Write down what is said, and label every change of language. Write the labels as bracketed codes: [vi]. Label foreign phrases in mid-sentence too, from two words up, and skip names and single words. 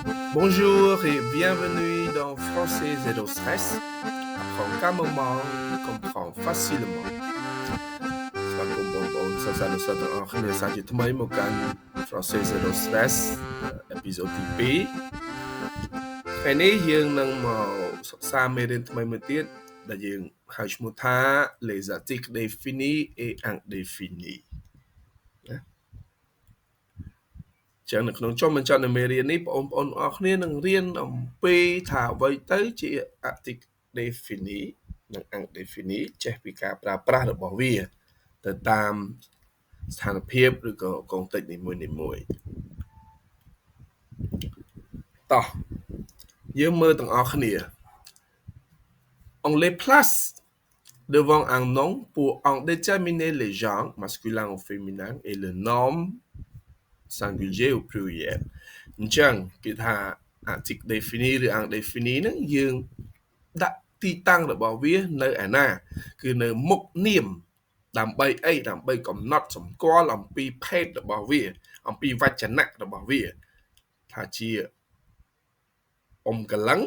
[fr] Bonjour et bienvenue dans Français Zéro Stress. Apprendre calmement, comprendre facilement. [km] ស្វាគមន៍បងប្អូនសិស្សានុសិស្សទាំងអស់គ្នាសាជាថ្មីមកកាន់ Français Zero Stress អេពីសូតទី2ថ្ងៃនេះយើងនឹងមកសិក្សាមេរៀនថ្មីមួយទៀតដែលយើងហៅឈ្មោះថា [fr] Les articles définis et indéfinis [km] ណា ចឹងនៅក្នុងចុងបញ្ចប់នៃមេរៀននេះបងប្អូនអរគ្នានឹងរៀនអំពីថាអ្វីទៅជា [fr] article défini [km] និង indéfini ចេះពីការប្រើប្រាស់របស់វាទៅតាមស្ថានភាពឬក៏កងតិចនីមួយៗ តោះយើងមើលទាំងអស់គ្នា [fr] On les place devant un nom pour en déterminer les genres masculin ou féminin et le nom singulier ou pluriel [km] អញ្ចឹងគេថា [fr] article défini [km] ឬ indéfini ហ្នឹងយើងដាក់ទីតាំងរបស់វានៅ ឯណាគឺនៅមុខនាមដើម្បីអីដើម្បីកំណត់សម្គាល់អំពីភេទរបស់វាអំពីវចនៈរបស់វាថាជាអ៊ំកលឹង